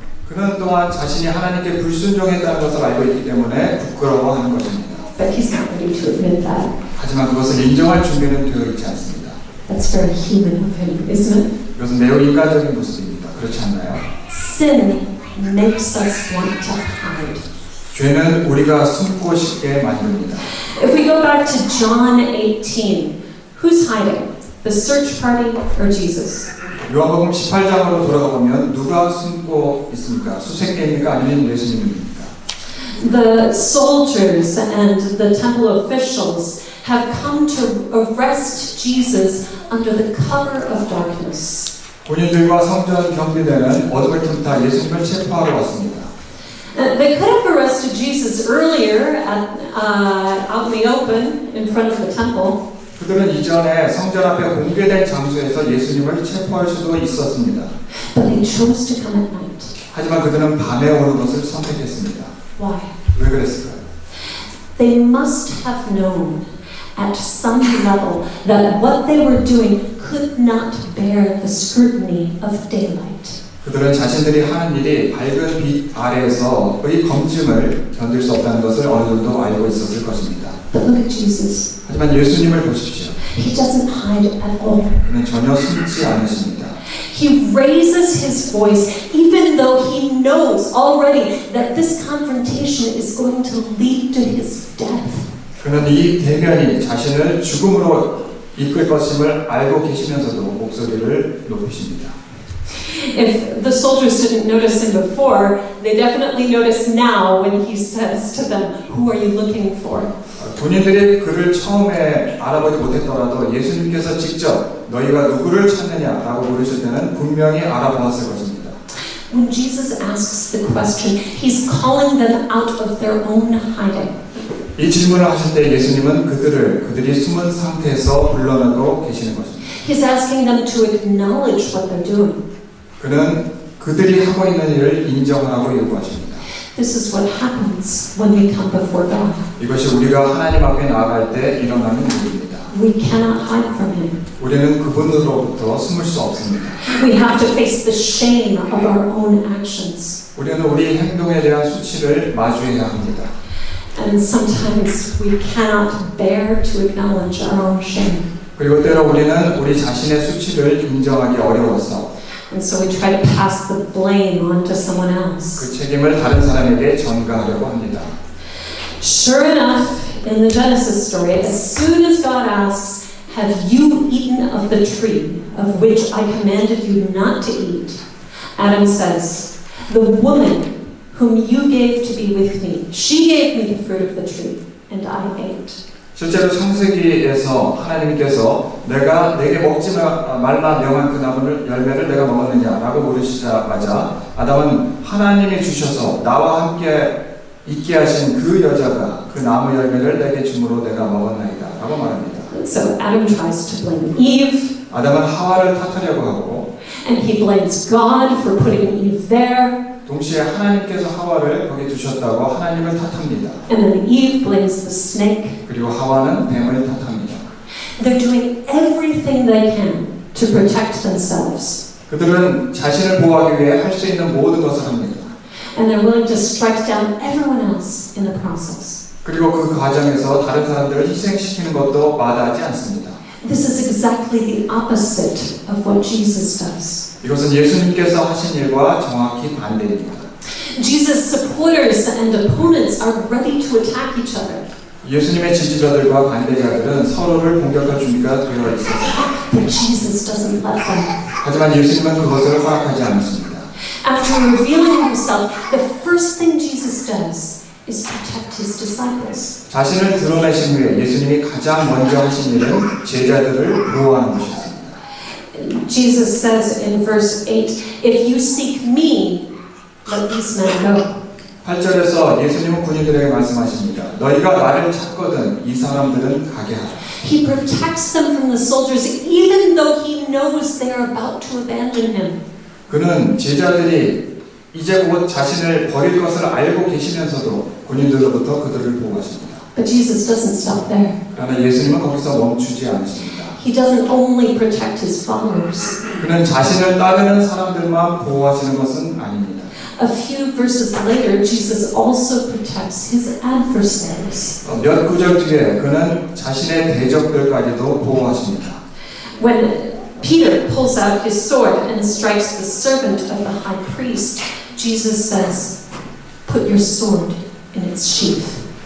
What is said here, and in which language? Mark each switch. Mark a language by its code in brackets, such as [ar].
[ko] 그는 또한 자신이 하나님께 불순종했다는 것을 알고 있기 때문에 부끄러워하는 것입니다. [en] But he's not ready to admit that. [ko] 하지만 그것을 인정할 준비는 되어 있지 않습니다. [en] That's very human of him, isn't it? [ko] 이것은 매우 인간적인 모습입니다. 그렇지 않나요? [en] Sin makes us want to hide. [ko] 죄는 우리가 숨고 싶게 만듭니다. [en] If we go back to John 18, who's hiding? The search party or Jesus? [ko] 요한복음 18장으로 돌아가 보면 누가 숨고 있습니까? 수색대입니까? 아니면 예수님입니까? [en] The soldiers and the temple officials have come to arrest Jesus under the cover of darkness. [ko] 군인들과 성전 경비대는 어둠을 틈타 예수님을 체포하러 왔습니다. [en] They could have arrested Jesus earlier out in the open in front of the temple. [ko] 그들은 이전에 성전 앞에 공개된 장소에서 예수님을 체포할 수도 있었습니다. [en] But they chose to come at night. [ko] 하지만 그들은 밤에 오는 것을 선택했습니다. [en] Why? [ko] 왜 그랬을까요? [en] They must have known at some level that what they were doing could not bear the scrutiny of daylight. [ko] 그들은 자신들이 하는 일이 밝은 빛 아래에서의 검증을 견딜 수 없다는 것을 어느 정도 알고 있었을 것입니다. [en] But look at Jesus. [ko] 하지만 예수님을 보십시오. [en] He doesn't hide at all. [ko] 그는 전혀 숨지 않으십니다. [en] He raises his voice even though he knows already that this confrontation is going to lead to his death. [ko] 그는 이 대면이 자신을 죽음으로 이끌 것임을 알고 계시면서도 목소리를 높이십니다. [en] If the soldiers didn't notice him before, they definitely notice now when he says to them, "Who are you looking for?" [ko] 군인들이 그를 처음에 알아보지 못했더라도 예수님께서 직접 너희가 누구를 찾느냐라고 물으실 때는 분명히 알아보았을 것입니다. [en] When Jesus asks the question, he's calling them out of their own hiding. [ko] 이 질문을 하실 때 예수님은 그들이 숨은 상태에서 불러내고 계시는 것입니다. [en] He's asking them to acknowledge what they're doing. [ko] 그는 그들이 하고 있는 일을 인정하라고 요구하십니다. [en] This is what happens when we come before God. [ko] 이것이 우리가 하나님 앞에 나아갈 때 일어나는 일입니다. [en] We cannot hide from him. [ko] 우리는 그분으로부터 숨을 수 없습니다. [en] We have to face the shame of our own actions. [ko] 우리는 우리 행동에 대한 수치를 마주해야 합니다. [en] And sometimes we cannot bear to acknowledge our own shame. [ko] 그리고 때로 우리는 우리 자신의 수치를 인정하기 어려워서 [en] And so we try to pass the blame on to someone else. [ko] 그 책임을 다른 사람에게 전가하려고 합니다. [en] Sure enough, in the Genesis story, as soon as God asks, "Have you eaten of the tree of which I commanded you not to eat?" Adam says, "The woman whom you gave to be with me, she gave me the fruit of the tree, and I ate." [ko] 실제로 창세기에서 하나님께서 내가 내게 먹지 말라 명한 그 나무를 열매를 내가 먹었느냐라고 물으시자마자 아담은 하나님이 주셔서 나와 함께 있게 하신 그 여자가 그 나무 열매를 내게 주므로 내가 먹었나이다 라고 말합니다. [en] So Adam tries to blame Eve, [ko] 아담은 하와를 탓하려고 하고 [en] and he blames God for putting Eve there, [ko] 동시에 하나님께서 하와를 거기 두셨다고 하나님을 탓합니다. [en] and then Eve blames the snake. [ko] 그리고 하와는 뱀을 탓합니다. [en] They're doing everything they can to protect themselves, [ko] 그들은 자신을 보호하기 위해 할 수 있는 모든 것을 합니다. [en] and they're willing to strike down everyone else in the process. [ko] 그리고 그 과정에서 다른 사람들을 희생시키는 것도 마다하지 않습니다. [en] This is exactly the opposite of what Jesus does. [ko] 이것은 예수님께서 하신 일과 정확히 반대입니다. [en] Jesus' supporters and opponents are ready to attack each other. [ko] 예수님의 지지자들과 반대자들은 서로를 공격할 준비가 되어 있습니다. [en] But Jesus doesn't let them. [ko] 하지만 예수님은 그것을 허락하지 않습니다. [en] After revealing himself, the first thing Jesus does is protect his disciples. [ko] 자신을 드러내신 후에 예수님이 가장 먼저 하신 일은 제자들을 보호하는 것이었습니다. [en] Jesus says in verse 8, if you seek me, let these men go. [ko] 8절에서 예수님은 군인들에게 말씀하십니다. 너희가 나를 찾거든 이 사람들은 가게 하라. [en] He protects them from the soldiers even though he knows they are about to abandon him. [ko] 그는 제자들이 이제 곧 자신을 버릴 것을 알고 계시면서도 군인들로부터 그들을 보호하십니다. [en] But Jesus doesn't stop there. [ko] 그러나 예수님은 거기서 멈추지 않으십니다. [en] He doesn't only protect his followers. [ko] 그는 자신을 따르는 사람들만 보호하시는 것은 아닙니다. [en] A few verses later, Jesus also protects his adversaries. [ko] 몇 구절 뒤에 그는 자신의 대적들까지도 보호하십니다. [en] When Peter pulls out his sword and strikes the servant of the high priest, Jesus says, put your sword in its sheath.